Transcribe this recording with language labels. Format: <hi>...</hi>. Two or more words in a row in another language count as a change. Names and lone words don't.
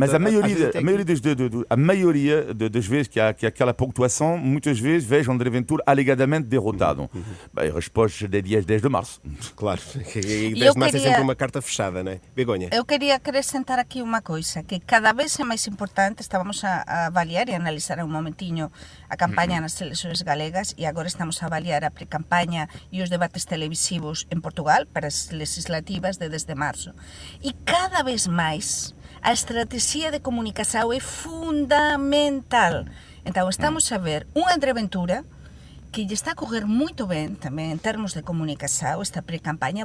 <pt>Mas a maioria das vezes que há aquela pontuação, muitas vezes vejo André Ventura alegadamente derrotado. Bem, a resposta é dia 10 de março. Claro, e 10 de março é sempre uma carta fechada, não é? Begonha? Eu queria acrescentar aqui uma coisa, que cada vez é mais importante, estávamos a avaliar e analisar um momentinho a campanha pre-campaña nas eleições galegas e agora estamos a avaliar a pre-campaña e os debates televisivos en Portugal para as legislativas de desde marzo.</pt> <gl>E cada vez máis a estrategia de comunicação é fundamental. Então estamos a ver unha André Ventura que lle está a correr moito ben tamén en termos de comunicação esta pre-campaña.</gl>